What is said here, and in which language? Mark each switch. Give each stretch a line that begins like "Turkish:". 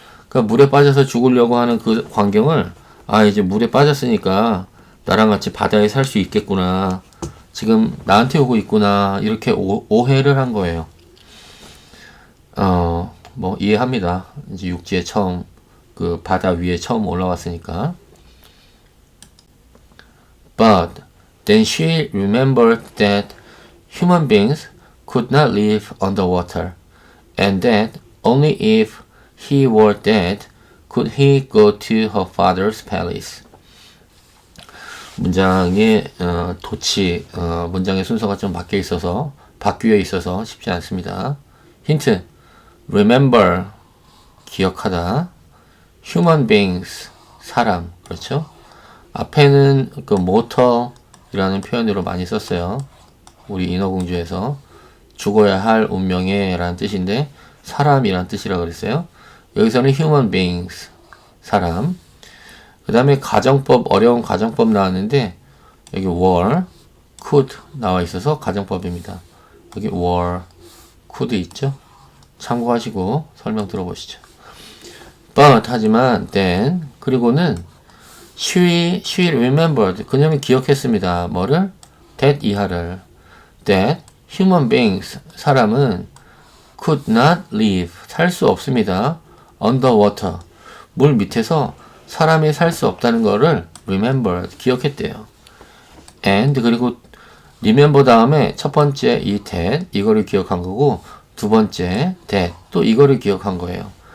Korean: 그러니까 물에 빠져서 죽으려고 하는 그 광경을 이제 물에 빠졌으니까 나랑 같이 바다에 살 수 있겠구나. 지금 나한테 오고 있구나. 이렇게 오해를 한 거예요. 뭐 이해합니다. 이제 육지에 처음 그 바다 위에 처음 올라왔으니까.
English: But then she remembered that human beings could not live underwater, and that only if he were dead could he go to her father's palace.
Korean: 문장의 문장의 순서가 좀 바뀌어 있어서 쉽지 않습니다. 힌트. remember, 기억하다. human beings, 사람, 그렇죠? 앞에는 그 mortal이라는 표현으로 많이 썼어요. 우리 인어공주에서 죽어야 할 운명에 라는 뜻인데 사람이란 뜻이라 그랬어요. 여기서는 human beings, 사람. 그 다음에 가정법, 어려운 가정법 나왔는데 여기 were, could 나와 있어서 가정법입니다. 여기 were, could 있죠? 참고하시고 설명 들어보시죠.
English: But
Korean: 하지만
English: then
Korean: 그리고는
English: she remembered,
Korean: 그녀는 기억했습니다. 뭐를? that 이하를.
English: that human beings,
Korean: 사람은
English: could not live,
Korean: 살 수 없습니다. underwater, 물 밑에서 사람이 살 수 없다는 거를 remembered, 기억했대요. and 그리고 remember 다음에 첫 번째 이 that, 이거를 기억한 거고 두 번째 that, 또 이거를 기억한 거예요.